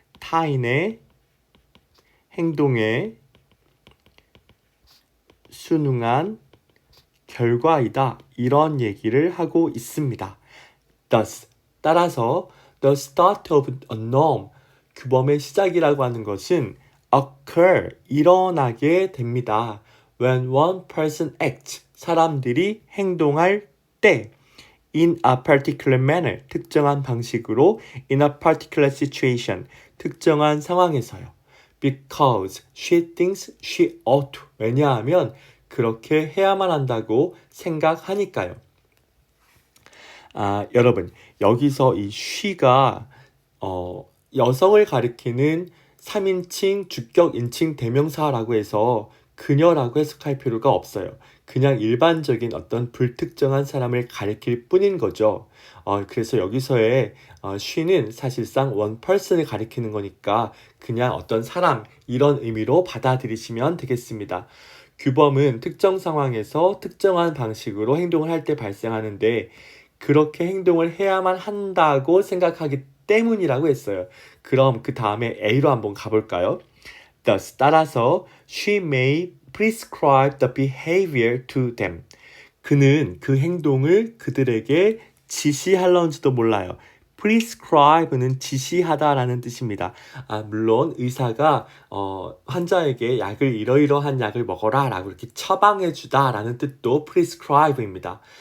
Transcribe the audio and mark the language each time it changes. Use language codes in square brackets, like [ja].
[ko] 타인의 행동에 순응한 결과이다. 이런 얘기를 하고 있습니다. [en] Thus, [ko] 따라서 [en] the start of a norm, [ko] 규범의 시작이라고 하는 것은 [en] occur, [ko] 일어나게 됩니다. [en] When one person acts, [ko] 사람들이 행동할 때 [en] in a particular manner, [ko] 특정한 방식으로 [en] in a particular situation, [ko] 특정한 상황에서요. [en] Because she thinks she ought to. [ko] 왜냐하면 그렇게 해야만 한다고 생각하니까요. 여러분, 여기서 이 she가 여성을 가리키는 3인칭 주격 인칭 대명사라고 해서 그녀라고 해석할 필요가 없어요. 그냥 일반적인 어떤 불특정한 사람을 가리킬 뿐인 거죠. 그래서 여기서의 she는 사실상 one person을 가리키는 거니까 그냥 어떤 사람 이런 의미로 받아들이시면 되겠습니다. 규범은 특정 상황에서 특정한 방식으로 행동을 할 때 발생하는데 그렇게 행동을 해야만 한다고 생각하기 때문이라고 했어요. 그럼 그 다음에 A로 한번 가볼까요? [en] Thus, [ko] 따라서 [en] she may prescribe the behavior to them. [ko] 그는 그 행동을 그들에게 지시할런지도 몰라요. prescribe는 지시하다라는 뜻입니다. 물론 의사가 환자에게 약을 이러이러한 약을 먹어라 라고 이렇게 처방해주다라는 뜻도 prescribe입니다.